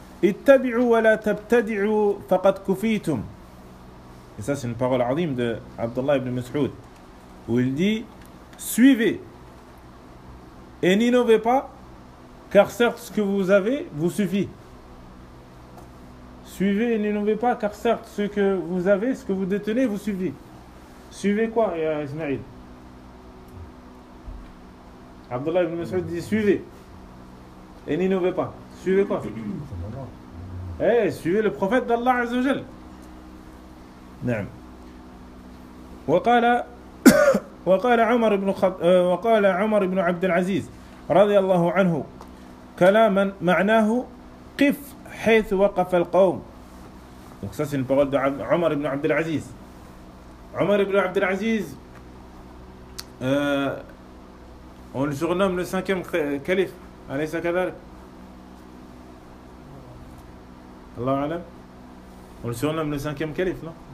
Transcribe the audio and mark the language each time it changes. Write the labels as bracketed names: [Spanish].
[Arabic] اتبعوا ولا تبتدعوا فقد كفيتم. [French] Et ça, c'est une parole azim de Abdullah ibn Mas'ud, où il dit: suivez et n'innovez pas, car certes ce que vous avez vous suffit. Suivez et n'innovez pas, car certes ce que vous avez, ce que vous détenez, vous suffit. Suivez quoi, Ismaïl? Abdullah ibn Mas'ud dit: suivez et n'innovez pas. Suivez quoi? Eh, suivez le prophète d'Allah Azza wa Jal. [Arabic] نعم. وقال عمر بن عبد العزيز رضي الله عنه كلاما معناه قف حيث وقف القوم. [French] Donc ça, c'est une parole de عمر بن عبد العزيز. عمر بن عبد العزيز, on le surnomme le cinquième calife, alayhi salam. Allah alam. On le surnomme le cinquième calife, non?